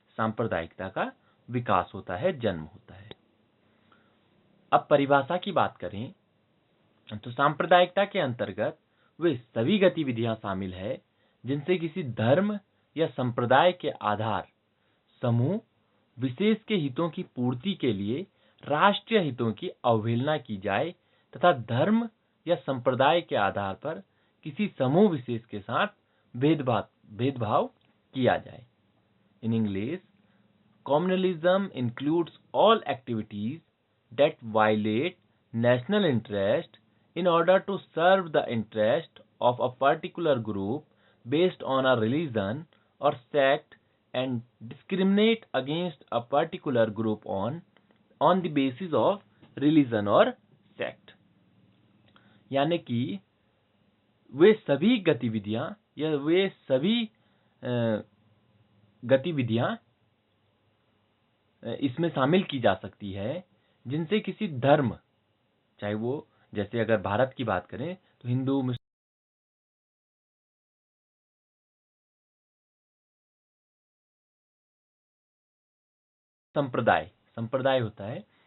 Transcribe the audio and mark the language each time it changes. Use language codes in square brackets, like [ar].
[hi] सांप्रदायिकता का विकास होता है, जन्म होता है। अब परिभाषा की बात करें तो सांप्रदायिकता के अंतर्गत वे सभी गतिविधियां शामिल है जिनसे किसी धर्म या संप्रदाय के आधार समूह विशेष के हितों की पूर्ति के लिए राष्ट्रीय हितों की अवहेलना की जाए तथा धर्म या संप्रदाय के आधार पर किसी समूह विशेष के साथ भेदभाव किया जाए। In English, [en] communalism includes all activities that violate national interest in order to serve the interest of a particular group based on a religion or sect and discriminate against a particular group on the basis of religion or sect। [hi] यानी कि वे सभी गतिविधियां या वे सभी गतिविधियां इसमें शामिल की जा सकती है जिनसे किसी धर्म, चाहे वो, जैसे अगर भारत की बात करें तो हिंदू, मुस्लिम, संप्रदाय होता है।